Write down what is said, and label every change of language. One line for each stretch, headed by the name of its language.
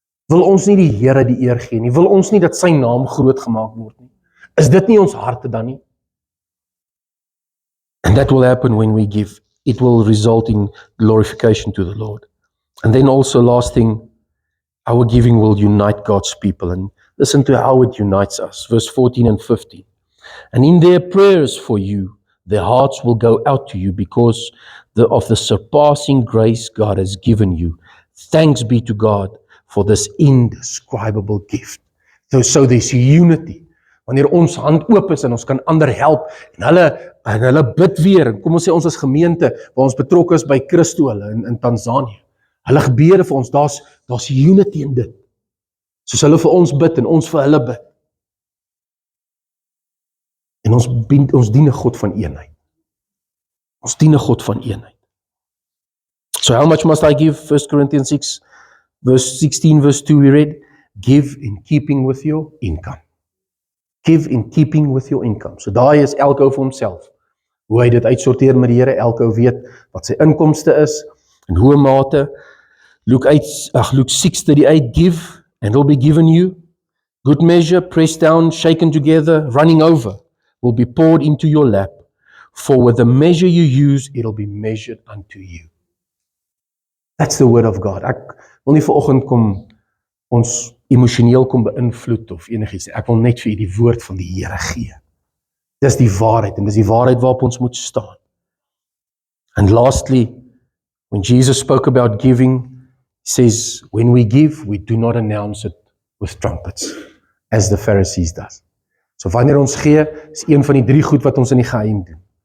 Afrikaans: Wil ons nie die Here die eer gee nie? Wil ons nie dat sy naam groot gemaak word nie? Is dit nie ons harte dan nie?
English: And that will happen when we give. It will result in glorification to the Lord. And then also last thing, our giving will unite God's people. And listen to how it unites us. Verse 14 and 15. And in their prayers for you, their hearts will go out to you because of the surpassing grace God has given you. Thanks be to God for this indescribable gift. So there's unity.
Afrikaans: Wanneer ons hand oop is en ons kan ander help en hulle bid weer. Kom ons sê ons as gemeente waar ons betrokke is by Christo hulle in Tanzanië. Hulle gebede vir ons, daar's unity in dit. Soos hulle vir ons bid en ons vir hulle bid. En ons dien 'n God van eenheid. Ons dien 'n God van eenheid.
English: So how much must I give? 1 Corinthians 6 verse 16 verse 2 we read, give in keeping with your income. Give in keeping with your income.
Afrikaans: So daai is elke ou vir homself. Hoe hy dit uitsorteer met die Here, elke ou weet wat sy inkomste is en hoe mate.
English: Luke 6:38, give and it will be given you. Good measure, pressed down, shaken together, running over, will be poured into your lap. For with the measure you use, it'll be measured unto you. That's the word of God.
Afrikaans: Ek wil nie vanoggend kom ons emosioneel kom beïnvloed of enigiets. Ek wil net vir u die woord van die Here gee. Dis die waarheid en dis die waarheid waarop ons moet staan.
English: And lastly, when Jesus spoke about giving, he says, when we give, we do not announce it with trumpets, as the Pharisees does.
Afrikaans: So wanneer ons gee, is een van die 3 goed wat ons in die geheim doen.